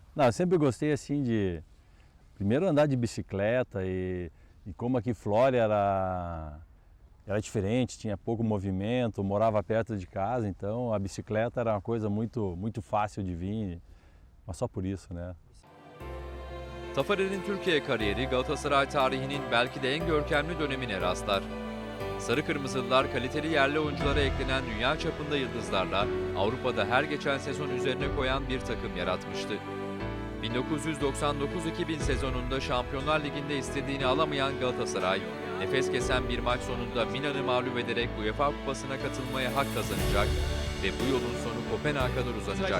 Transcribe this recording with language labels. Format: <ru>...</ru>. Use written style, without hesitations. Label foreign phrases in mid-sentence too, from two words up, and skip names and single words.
<pt>Não, eu sempre gostei assim de... Primeiro andar de bicicleta e como aqui Flória era diferente, tinha pouco movimento, morava perto de casa, então a bicicleta era uma coisa muito fácil de vir, mas só por isso, né?</pt> <tr>Tafarel'in Türkiye kariyeri Galatasaray tarihinin belki de en görkemli dönemine rastlar. Sarı Kırmızılılar kaliteli yerli oyunculara eklenen dünya çapında yıldızlarla Avrupa'da her geçen sezon üzerine koyan bir takım yaratmıştı. 1999-2000 sezonunda Şampiyonlar Ligi'nde istediğini alamayan Galatasaray, nefes kesen bir maç sonunda Milan'ı mağlup ederek UEFA Kupası'na katılmaya hak kazanacak ve bu yolun sonu Kopenhag'a kadar uzanacak.</tr>